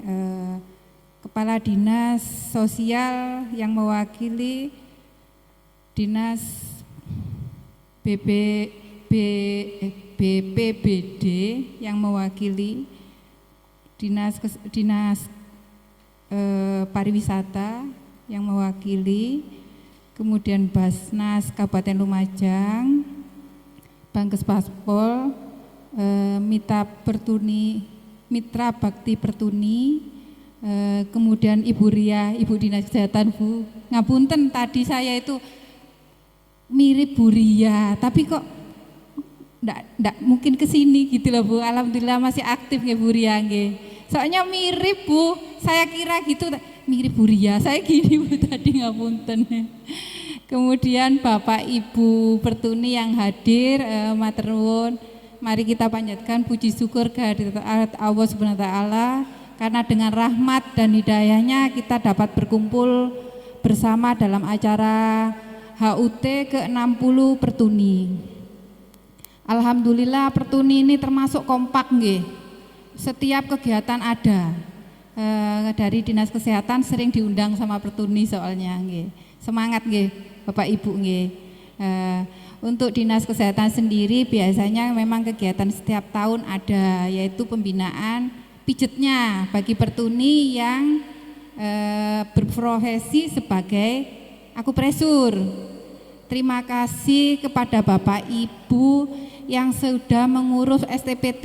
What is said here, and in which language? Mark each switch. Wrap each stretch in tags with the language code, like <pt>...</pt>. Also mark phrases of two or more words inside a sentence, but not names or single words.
<id>Kepala Dinas Sosial yang mewakili, Dinas BPBD yang mewakili, Dinas Pariwisata yang mewakili, kemudian Basnas Kabupaten Lumajang, Bankes Paspol, Mitra Pertuni Mitra Bakti Pertuni, kemudian Ibu Ria, Ibu Dinas Kesehatan Bu. Ngapunten tadi saya itu mirip Bu Ria, tapi kok ndak mungkin ke sini gitu loh Bu. Alhamdulillah masih aktif nggih Bu Ria nggih. Soalnya mirip Bu, saya kira gitu mirip Bu Ria. Saya gini Bu tadi ngapunten. Kemudian Bapak Ibu Pertuni yang hadir,</id> <jv>matur nuwun.</jv> <id>Mari kita panjatkan puji syukur kehadirat Allah</id> <ar>سبحانه وتعالى</ar> <id>karena dengan rahmat dan hidayahnya kita dapat berkumpul bersama dalam acara HUT ke-60 Pertuni. Alhamdulillah Pertuni ini termasuk kompak nggih. Setiap kegiatan ada. Dari Dinas Kesehatan sering diundang sama Pertuni soalnya nggih. Semangat nggih Bapak Ibu nggih. Untuk Dinas Kesehatan sendiri biasanya memang kegiatan setiap tahun ada, yaitu pembinaan pijetnya bagi Pertuni yang berprofesi sebagai akupresur. Terima kasih kepada Bapak Ibu yang sudah mengurus STPT.</id>